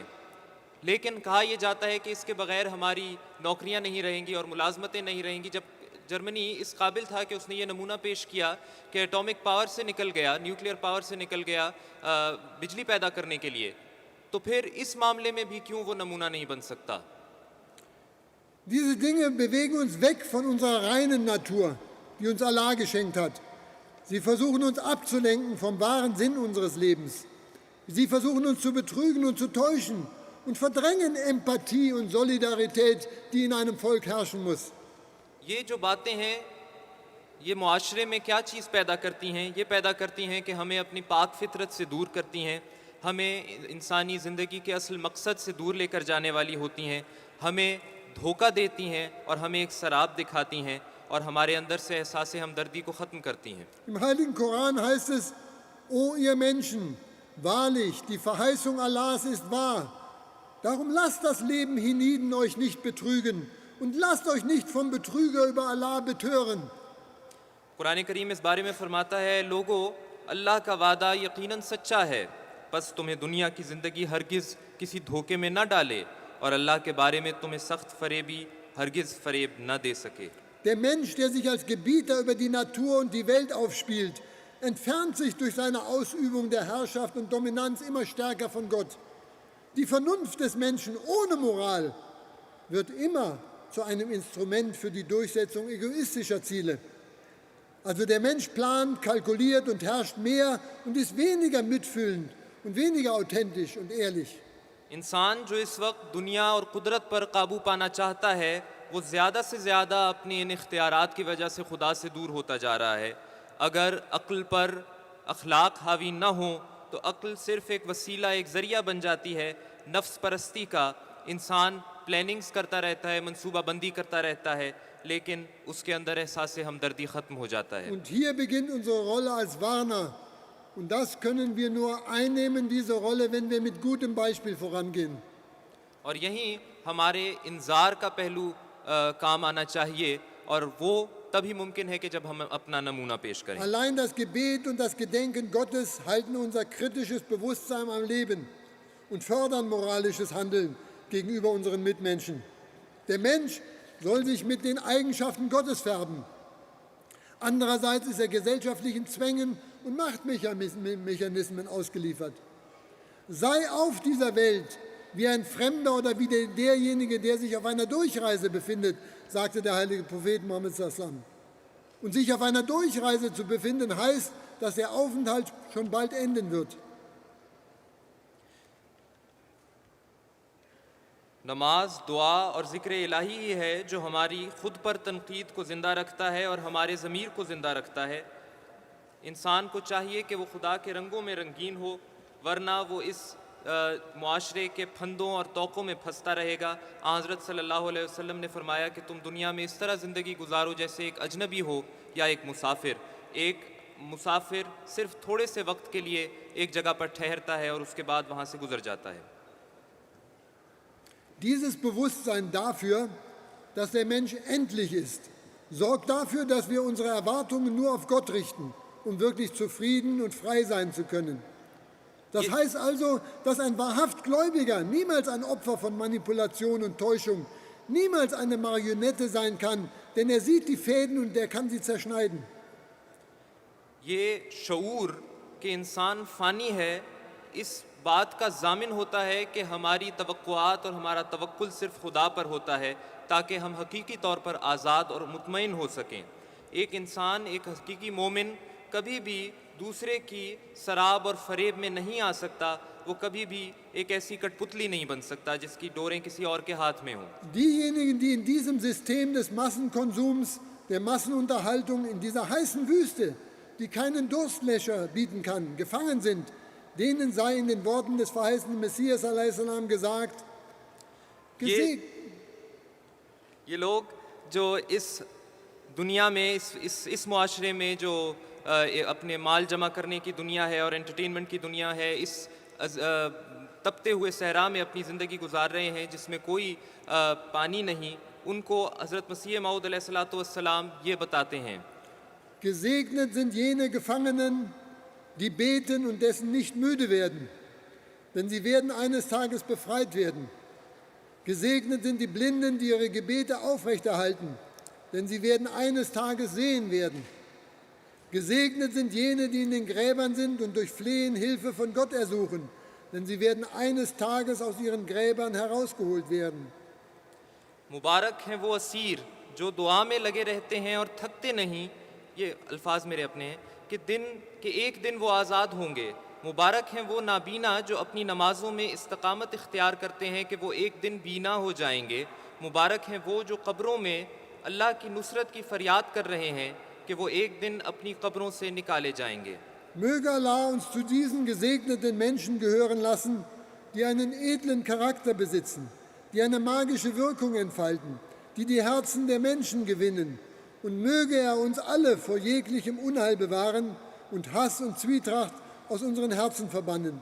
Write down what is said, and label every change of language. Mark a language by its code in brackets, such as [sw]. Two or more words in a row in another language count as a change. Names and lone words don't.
[ur] لیکن کہا یہ جاتا ہے کہ اس کے بغیر ہماری نوکریاں نہیں رہیں گی اور ملازمتیں نہیں رہیں گی. جب جرمنی اس قابل تھا کہ اس نے یہ نمونہ پیش کیا کہ [en] atomic power [ur] سے نکل گیا, [en] nuclear power [ur] سے نکل گیا بجلی پیدا کرنے کے لیے، تو پھر اس معاملے میں بھی کیوں وہ نمونہ نہیں بن سکتا? [de] Diese Dinge bewegen uns weg von unserer reinen Natur, die uns Allah geschenkt hat. Sie versuchen uns abzulenken vom wahren Sinn unseres Lebens. Sie versuchen uns zu betrügen und zu täuschen und verdrängen Empathie und Solidarität, die in einem Volk herrschen muss. [ur] یہ جو باتیں ہیں یہ معاشرے میں کیا چیز پیدا کرتی ہیں? یہ پیدا کرتی ہیں کہ ہمیں اپنی پاک فطرت سے دور کرتی ہیں، ہمیں انسانی زندگی کے اصل مقصد سے دور لے کر جانے والی ہوتی ہیں، ہمیں دھوکا دیتی ہیں اور ہمیں ایک شراب دکھاتی ہیں اور ہمارے اندر سے احساس ہمدردی کو ختم کرتی ہیں. [de] Im Heiligen Koran heißt es, O ihr Menschen, wahrlich, die Verheißung Allahs ist wahr. Darum lasst das Leben hienieden euch nicht betrügen und lasst euch nicht vom Betrüger über Allah betören. [ur] قرآن کریم اس بارے میں فرماتا ہے، لوگو اللہ کا وعدہ یقیناً سچا ہے، بس تمہیں دنیا کی زندگی ہرگز کسی دھوکے میں نہ ڈالے اور اللہ کے بارے میں تمہیں سخت فریبی ہرگز فریب نہ دے سکے. [de] Der Mensch, der sich als Gebieter über die Natur und die Welt aufspielt, entfernt sich durch seine Ausübung der Herrschaft und Dominanz immer stärker von Gott. Die Vernunft des Menschen ohne Moral wird immer zu einem Instrument für die Durchsetzung egoistischer Ziele. Also der Mensch plant, kalkuliert und herrscht mehr und ist weniger mitfühlend und weniger authentisch und ehrlich. [ur] انسان جو اس وقت دنیا اور قدرت پر قابو پانا چاہتا ہے وہ زیادہ سے زیادہ اپنی ان اختیارات کی وجہ سے خدا سے دور ہوتا جا رہا ہے. اگر عقل پر اخلاق حاوی نہ ہو تو عقل صرف ایک وسیلہ، ایک ذریعہ بن جاتی ہے نفس پرستی کا. انسان پلاننگز کرتا رہتا ہے، منصوبہ بندی کرتا رہتا ہے، لیکن اس کے اندر احساس ہمدردی ختم ہو جاتا ہے. [de] Und hier beginnt unsere Rolle als Warner. Und das können wir nur einnehmen, diese Rolle, wenn wir mit gutem Beispiel vorangehen. [ur] اور یہیں ہمارے انذار کا پہلو کام آنا چاہیے اور وہ تبھی ممکن ہے کہ جب ہم اپنا نمونہ پیش کریں. [de] Allein das Gebet und das Gedenken Gottes halten unser kritisches Bewusstsein am Leben und fördern moralisches Handeln gegenüber unseren Mitmenschen. Der Mensch soll sich mit den Eigenschaften Gottes färben. Andererseits ist er gesellschaftlichen Zwängen und Machtmechanismen ausgeliefert. Sei auf dieser Welt wie ein Fremder oder wie derjenige, der sich auf einer Durchreise befindet, sagte der heilige Prophet Mohammed sallam. Und sich auf einer Durchreise zu befinden, heißt, dass der Aufenthalt schon bald enden wird. [ur] نماز، دعا اور ذکر الٰہی ہی ہے جو ہماری خود پر تنقید کو زندہ رکھتا ہے اور ہمارے ضمیر کو زندہ رکھتا ہے. انسان کو چاہیے کہ وہ خدا کے رنگوں میں رنگین ہو، ورنہ وہ اس معاشرے کے پھندوں اور طوقوں میں پھنستا رہے گا. حضرت [ar] صلى الله عليه وسلم [ur] نے فرمایا کہ تم دنیا میں اس طرح زندگی گزارو جیسے ایک اجنبی ہو یا ایک مسافر. ایک مسافر صرف تھوڑے سے وقت کے لیے ایک جگہ پر ٹھہرتا ہے اور اس کے بعد وہاں سے گزر جاتا ہے. [de] Dieses Bewusstsein dafür, dass der Mensch endlich ist, sorgt dafür, dass wir unsere Erwartungen nur auf Gott richten, um wirklich zufrieden und frei sein zu können. Das heißt also, dass ein wahrhaft Gläubiger niemals ein Opfer von Manipulation und Täuschung, niemals eine Marionette sein kann, denn er sieht die Fäden und er kann sie zerschneiden. [ur] یہ شعور کہ انسان فانی ہے، اس بات کا ضامن ہوتا ہے کہ ہماری توقعات اور ہمارا توکل صرف خدا پر ہوتا ہے تاکہ ہم حقیقی طور پر آزاد اور مطمئن ہو سکیں. ایک انسان، ایک حقیقی مومن کبھی بھی دوسرے کی شراب اور فریب میں نہیں آ سکتا. وہ کبھی بھی ایک ایسی کٹھ پتلی نہیں بن سکتا جس کی ڈوریں کسی اور کے ہاتھ میں ہوں. [de] Diejenigen, die in diesem System des Massenkonsums, der Massenunterhaltung, in dieser heißen Wüste, die keinen Durstlöscher bieten kann, gefangen sind, denen sei in den Worten des verheißenen Messias a.s. gesagt, [ur] یہ لوگ جو اس دنیا میں اس معاشرے میں جو اپنے مال جمع کرنے کی دنیا ہے اور انٹرٹینمنٹ کی دنیا ہے، اس تپتے ہوئے صحرا میں اپنی زندگی گزار رہے ہیں جس میں کوئی پانی نہیں، ان کو حضرت مسیح موعود علیہ السلام یہ بتاتے ہیں. [de] Gesegnet sind jene Gefangenen, die beten und dessen nicht müde werden, denn sie werden eines Tages befreit werden. Gesegnet sind die Blinden, die ihre Gebete aufrechterhalten, denn sie werden eines Tages sehen werden. Gesegnet sind jene, die in den Gräbern sind und durch Flehen Hilfe von Gott ersuchen, denn sie werden eines Tages aus ihren Gräbern herausgeholt werden. [ur] مبارک ہیں وہ اسیر جو دعا میں لگے رہتے ہیں اور تھکتے نہیں. یہ الفاظ میرے اپنے ہیں کہ ایک دن وہ آزاد ہوں گے. مبارک ہیں وہ نابینا جو اپنی نمازوں میں استقامت اختیار کرتے ہیں کہ وہ ایک دن بینا ہو جائیں گے. مبارک ہیں وہ جو قبروں میں اللہ کی نصرت کی فریاد کر رہے ہیں کہ وہ ایک دن اپنی قبروں سے نکالے جائیں گے. [de] Möge Allah uns zu diesen gesegneten Menschen gehören lassen, die einen edlen Charakter besitzen, die eine magische Wirkung entfalten, die die Herzen der Menschen gewinnen. Und möge er uns alle vor jeglichem Unheil bewahren und Hass und Zwietracht aus unseren Herzen verbannen.